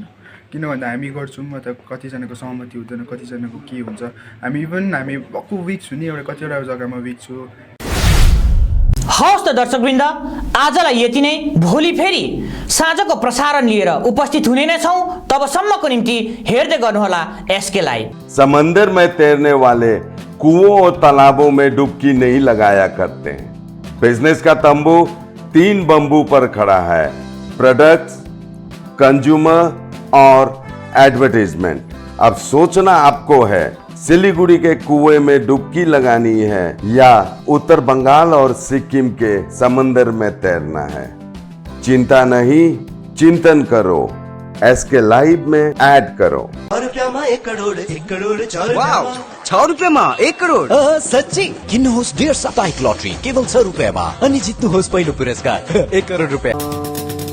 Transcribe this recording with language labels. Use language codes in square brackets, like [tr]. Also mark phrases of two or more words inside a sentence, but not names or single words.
[ne] किन भन्दा हामी गर्छौँ अथवा कतिजनाको सहमति हुँदैन, कतिजनाको के हुन्छ। हामी भक्कु विक छु नि, एउटा कतिवटा जग्गामा विक छु। हवस् त दर्शकवृन्द, आजलाई यति नै। भोलि फेरि साँझको प्रसारण लिएर उपस्थित हुने नै छौँ। तबसम्मको निम्ति हेर्दै गर्नुहोला एसके लाइभ। [hi] समंदर में तैरने वाले कुओं और तालाबों में डुबकी नहीं लगाया करते हैं। बिजनेस का तंबू 3 बंबू पर खड़ा है: प्रोडक्ट्स, कंज्यूमर और एडवर्टाइजमेंट। अब सोचना आपको है, सिलीगुड़ी के कुएं में डुबकी लगानी है या उत्तर बंगाल और सिक्किम के समंदर में तैरना है। चिंता नहीं, चिंतन करो, एसके लाइव में ऐड करो। [ne] 1 करोड 6 रुपियाँमा 1 करोड। साँच्चै किन्नुहोस् डेढ साप्ताहिक लटरी केवल 6 रुपियाँमा अनि जित्नुहोस् पहिलो पुरस्कार 1 करोड रुपियाँ।